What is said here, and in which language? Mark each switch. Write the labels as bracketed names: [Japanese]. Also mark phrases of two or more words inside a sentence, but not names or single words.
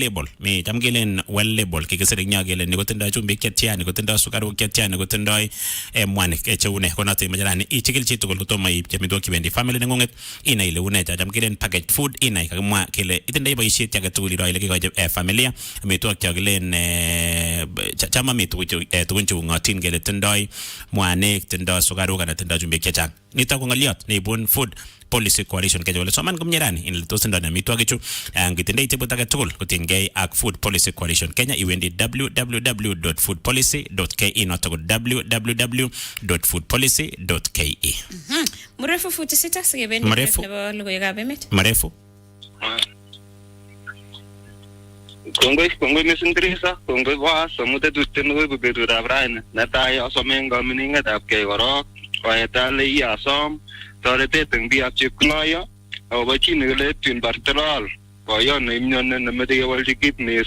[Kalenjin] label mi jam kilen well label kikisere nya kilen niko tindo chumbi ketya niko tindo sukaru ketya niko tindo mwanik echeune konote majarani ichikil chitukul kutoma chemido kibendi family nengonget ina ile une jam kilen [English] packaged food [Kalenjin] ina kakimwa kile itinde boisiet yake tugul iro ile kikoje familia amitwogik chakilen chama tugunchu ngotin kele tindoi mwanik tindo sukaruk ana tindo chumbik chechang nito ko ngaliot neibun Food Policy Coalition Kenya wale soman kumnyerani in to tindo na mitwagichu ngitinde itibut age tugul kutingei ak Food Policy Coalition Kenya iwendi www.foodpolicy.ke noto www.foodpolicy.ke [Swahili] Mrefu futi sita [Kalenjin] sigebendi nebo logoyega Emet Mrefu Kongoi mising Teresa, kongoi boss, amute tutten koi betutab raini. Netai asome eng kamining'etab kei korok, koetale asom toretet eng biikab chepkunoyo akobo chi nekile Twin Bartelol, boiyot neimyoni nemeche kewolchi kit nese.